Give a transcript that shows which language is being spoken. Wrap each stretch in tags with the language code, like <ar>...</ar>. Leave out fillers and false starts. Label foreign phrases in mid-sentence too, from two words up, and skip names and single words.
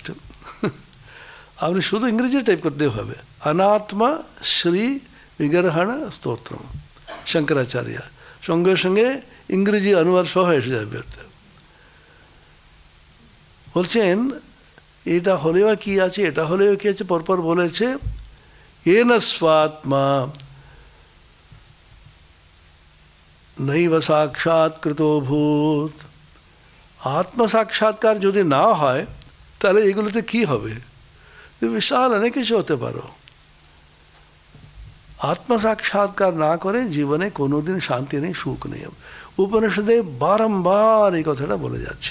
<bn>আপনি শুধু ইংরেজি টাইপ করতে হবে, অনাত্মা শ্রী বিগ্রহণ স্তোত্রম শঙ্করাচার্য, সঙ্গে সঙ্গে ইংরেজি অনুবাদ সহ এসে যাবে। বলছেন এটা হলেও কি আছে, এটা হলেও কি আছে, পরপর বলেছে,</bn> <sa>येन स्वात्मा नैव साक्षात्कृतो भूत।</sa> <bn>আত্ম সাক্ষাৎকার যদি না হয় তাহলে এগুলোতে কি হবে? বিশাল অনেক কিছু হতে পারো। আত্ম সাক্ষাৎকার না করে জীবনে কোনোদিন শান্তি নেই, সুখ নেই। উপনিষদে বারংবার এই কথাটা বলে যাচ্ছে।</bn>